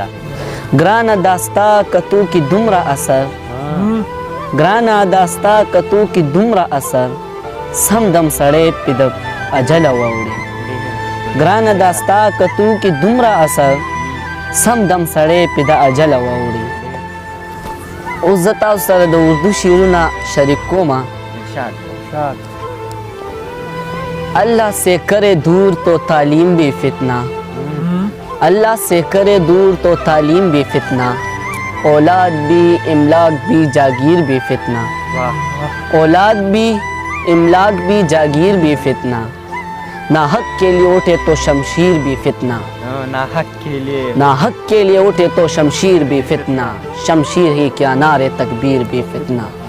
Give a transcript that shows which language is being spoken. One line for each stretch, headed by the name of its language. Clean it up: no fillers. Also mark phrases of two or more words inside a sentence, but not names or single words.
Pashto: ګرانه داستا کتو کې دومره اثر ګرانه داستا کتو کې دومره اثر سم دم سړی پې د اجله واوړي ګرانه داستا کتو کې دومره اثر سم دم سړی پې د اجله واوړي اوس زه تاسو سره د اردو شعرونه شریک کومه
Urdu: اللہ سے کرے دور تو تعلیم بھی فتنہ اللہ سے کرے دور تو تعلیم بھی فتنہ اولاد بھی املاک بھی جاگیر بھی فتنہ اولاد بھی املاک بھی جاگیر بھی فتنہ ناحق کے لیے اٹھے تو شمشیر بھی فتنہ ناحق کے لیے اٹھے تو شمشیر بھی فتنہ شمشیر ہی کیا نعرے تکبیر بھی فتنہ